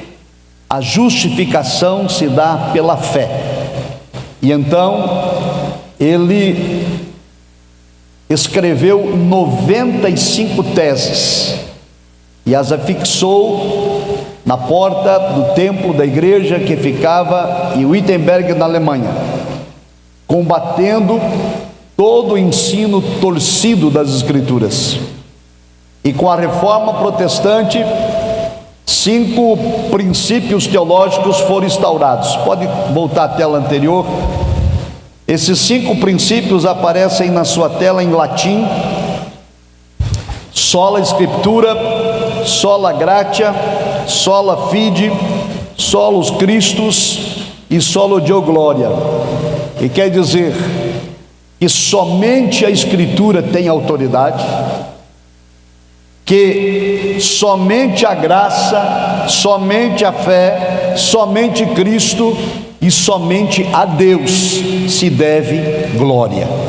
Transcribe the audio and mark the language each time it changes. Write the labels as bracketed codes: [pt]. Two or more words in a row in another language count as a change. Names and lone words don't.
[pt] a justificação se dá pela fé, e então ele escreveu 95 teses e as afixou na porta do templo da igreja que ficava em Wittenberg, na Alemanha, combatendo todo o ensino torcido das Escrituras. E com a reforma protestante, 5 princípios teológicos foram instaurados. Pode voltar à tela anterior. Esses 5 princípios aparecem na sua tela em latim: [la] sola scriptura, sola gratia, sola fide, solus Christus e solo Deo gloria. [pt] E quer dizer que somente a Escritura tem autoridade, que somente a graça, somente a fé, somente Cristo e somente a Deus se deve glória.